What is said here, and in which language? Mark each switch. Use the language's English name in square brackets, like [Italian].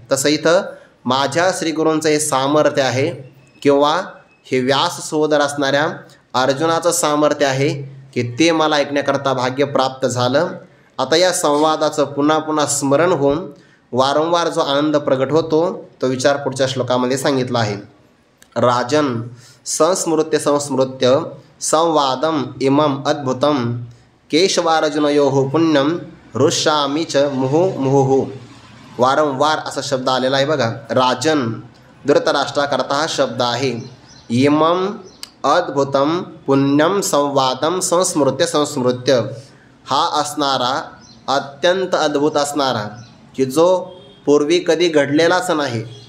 [Marathi] तसं इथं माझ्या श्रीगुरूंचं हे सामर्थ्य आहे, किंवा हे व्यास सोदर असणाऱ्या अर्जुनाचं सामर्थ्य आहे की ते मला ऐकण्याकरता भाग्य प्राप्त झालं. आता या संवादाचं पुन्हा पुन्हा स्मरण होऊन वारंवार जो आनंद प्रगट होतो तो विचार पुढच्या श्लोकामध्ये सांगितला आहे. [Sanskrit] राजन संस्मृत्य संस्मृत्य संवादम इमम अद्भुतम केशवार्जुनयोः पुण्यम हृष्यामि च मुहुर्मुहुः. [Marathi] वारंवार असा शब्द आलेला आहे बघा. राजन धृतराष्ट्राकरता हा शब्द आहे. [Sanskrit] इमम अद्भुतम पुण्यम संवादम संस्मृत्य संस्मृत्य, [Marathi] हा असणारा अत्यंत अद्भुत असणारा की जो पूर्वी कधी घडलेलाच नाही.